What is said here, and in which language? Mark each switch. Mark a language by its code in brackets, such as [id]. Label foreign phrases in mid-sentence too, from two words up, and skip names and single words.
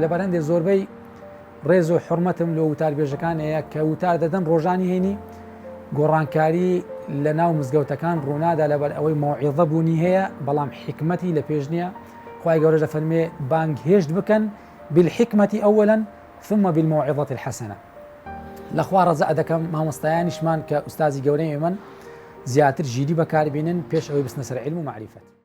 [ckb] لە بەرهەندێک زۆربەی ڕێز و حرمەتم لە وتار بێژەکان هەیە کە وتار دەدەن ڕۆژانی هێنی گۆڕانکاری لە ناو مزگەوتەکان ڕوونادا لەبەر ئەوەی موعظە بوونی هەیە بەڵام حکمەتی لە پێش نییە. خوای گەورە دەفەرمێ بانگهێشت بکەن [ar] بالحکمەتی ئەوەلاً ثم بالموعظة الحسنة. [ckb] لەخوا ڕەجاع دەکەم مامۆستایانیشمان کە ئوستازی گەورەی ئێمەن زیاتر ژیری بەکاربێنن پێش ئەوەی بچنە سەر عیلم و معریفەت.